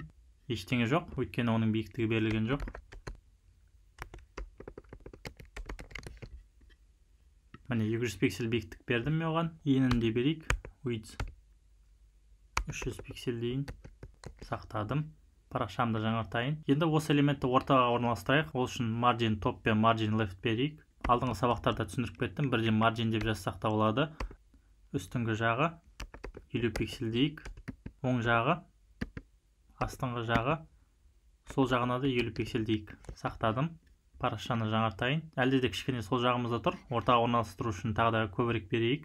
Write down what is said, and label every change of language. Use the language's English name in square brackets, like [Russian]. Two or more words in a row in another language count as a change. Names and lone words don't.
[Kazakh] Ештеңе жоқ, өйткені оның биіктігі берілген жоқ. Міне 200 пиксель биіктік бердім мен оған. Енін де берейік. Width 300 пиксель дейін. Сақтадым. Парақшамды жаңартайын. Енді осы элементті ортаға орналастырайық. Ол үшін [English] margin top [Kazakh] пен [English] margin left [Kazakh] берейік. Алдыңғы сабақтарда түсіндіріп кеттім. Бірден margin деп жазсақ та болады. Үстіңгі жағы 50 пиксель дейік. Оң жағы, астыңғы жағы, сол жағына да 50 пиксель дейік. Сақтадым. Парақшаны жаңартайын. Әлде де кішкене сол жағымызда тұр. Ортаға орналастыру үшін тағы да көбірек берейік.